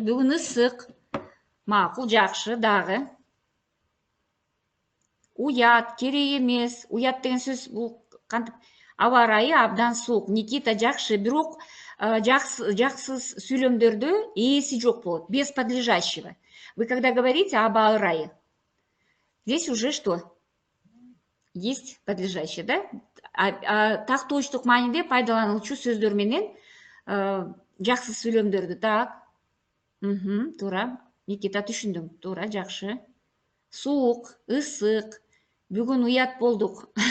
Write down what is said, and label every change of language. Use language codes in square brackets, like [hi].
[ky] Бүгүн ысык, макул, жакшы, дагы. Уят, керек эмес. Уят деген сөз бул кантип аба ырайы абдан суук. Никита, жакшы, бирок жаксыз сүйлөмдөрдө ээси жок болот, [ru] без подлежащего. Вы когда говорите [ky] аба ырайы, [ru] здесь уже что? Есть подлежащее, да? [ky] Тактоочтук мааниде пайдаланылуучу сөздөр менен жаксыз сүйлөмдөрдү. Так. Туура. Никита, түшүндүм. Туура, жакшы. Суук, ысык, бүгүн уят болдук.